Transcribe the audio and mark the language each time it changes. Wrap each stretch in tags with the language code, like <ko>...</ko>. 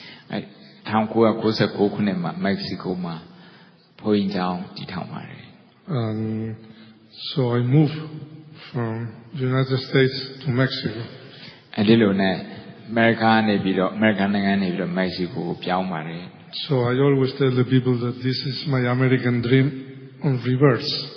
<my>1999ခုနှစ်မှာမက္ကဆီကိုမှာဘုန်းကြီးကျောင်းတည်ထောင်ပါတယ်</my> <en>And so I moved from the United States to Mexico.</en> <my>အဲ့ဒီလိုနဲ့အမေရိကန်နိုင်ငံနေပြီးတော့မက္ကဆီကိုကိုပြောင်းပါတယ်</my> <en>So I always tell the people that this is my American dream on reverse.</en>